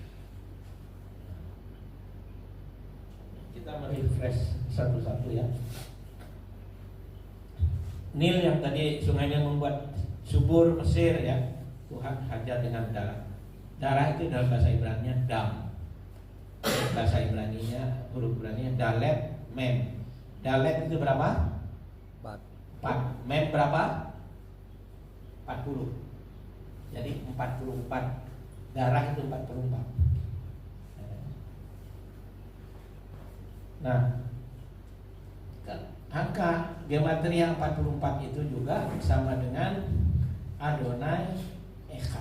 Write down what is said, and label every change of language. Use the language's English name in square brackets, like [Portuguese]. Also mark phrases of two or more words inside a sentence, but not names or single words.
[Indonesian] Kita merefresh satu-satu ya. Nil yang tadi sungainya membuat subur Mesir ya, Tuhan hajar dengan darah. Darah itu dalam bahasa Ibrani-nya dam. Bahasa Ibrani-nya, huruf Ibrani-nya dalet, mem. Dalet itu berapa? 4. Mem berapa? 40. Jadi 44. Darah itu 44. Nah, angka gematria 44 itu juga sama dengan [Hebrew] אדני אחד.